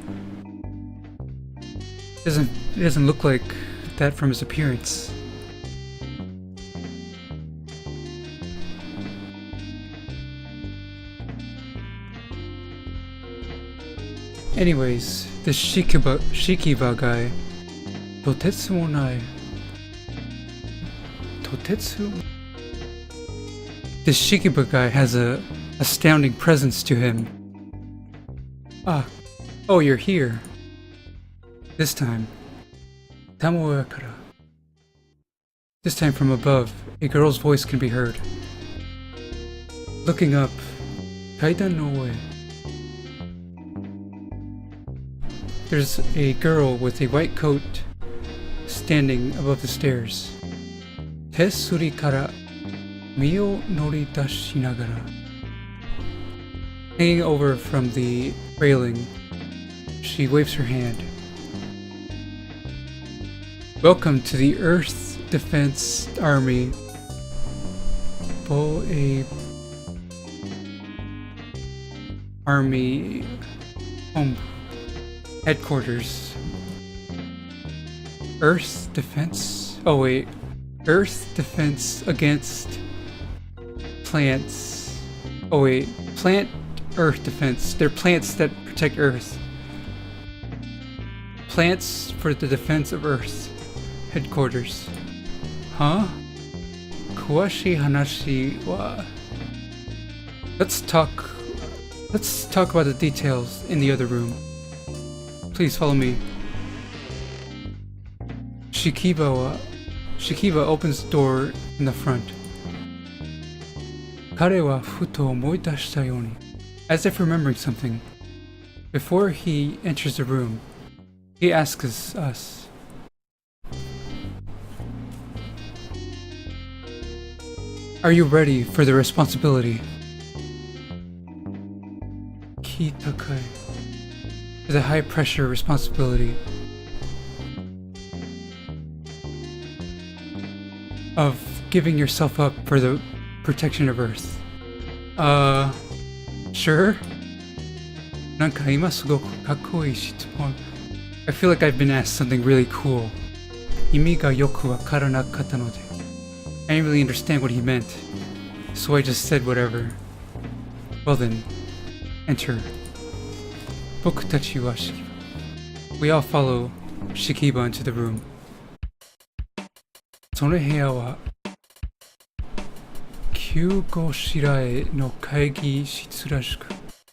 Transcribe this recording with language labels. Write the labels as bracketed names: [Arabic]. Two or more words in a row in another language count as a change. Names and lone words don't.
[English] It doesn't look like that from his appearance. Anyways, this Shikiba guy, [Japanese] とてつ も ない. Totetsu? [English] This Shikiba guy has a astounding presence to him. Oh, you're here. This time. [Japanese] Tamoya kara. [English] This time from above, a girl's voice can be heard. Looking up, [Japanese] 階段 の 上. [English] There's a girl with a white coat standing above the stairs. [Japanese] 手すり から 身 を 乗り出しながら. [English] Hanging over from the railing, she waves her hand. Welcome to the Earth Defense Army. Army home headquarters. Earth Defense? Oh wait. Earth Defense against plants. Oh wait. Plant Earth Defense. They're plants that protect Earth. Plants for the defense of Earth. Headquarters. [Japanese] Huh? 詳しい 話 は. [English] Let's talk about the details in the other room. Please follow me. Shikiba opens the door in the front. [Japanese] 彼 は ふと 思い出した ように. [English] As if remembering something. Before he enters the room, he asks us. Are you ready for the responsibility? [Japanese] 気 高い. [English] For the high pressure responsibility of giving yourself up for the protection of Earth. Sure? [Japanese] なんか 今 すごく かっこいい 質問. [English] I feel like I've been asked something really cool. [Japanese] 意味 が よく わからなかった ので. [English] I didn't really understand what he meant, so I just said whatever. Well then, enter. [Japanese] Bokutachi wa Shikiba. [English] We all follow Shikiba into the room. [Japanese] その部屋は急ごしらえの会議室らしく、